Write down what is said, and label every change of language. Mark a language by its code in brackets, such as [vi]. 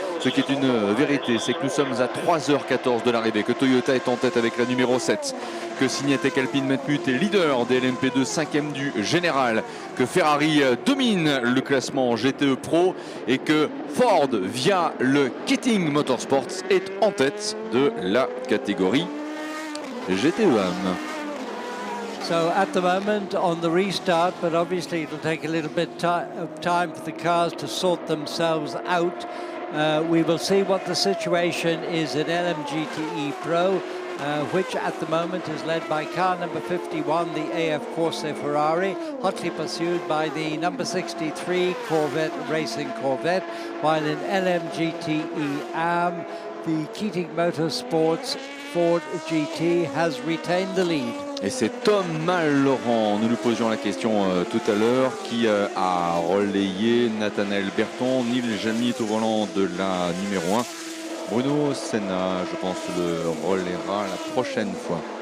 [fr] Ce qui est une vérité, c'est que nous sommes à 3h14 de l'arrivée, que Toyota est en tête avec la numéro 7, que Signatec Alpine Matmut est leader des LMP2, 5e du général, que Ferrari domine le classement GTE Pro et que Ford, via le Keating Motorsports, est en tête de la catégorie GTE-AM. [en] So at the moment on the restart, but obviously it'll take a little bit of time for the cars to sort themselves out. We will see what the situation is at LMGTE Pro, which at the moment is led by car number 51, the AF Corse Ferrari, hotly pursued by the number 63 Corvette Racing Corvette, while in LMGTE AM, the Keating Motorsports Ford GT has retained the lead. [fr] Et c'est Tom Mallaurent, nous nous posions la question tout à l'heure, qui a relayé Nathanaël Berton. Neil Jamy est au volant de la numéro 1. Bruno Senna, je pense, le relayera la prochaine fois.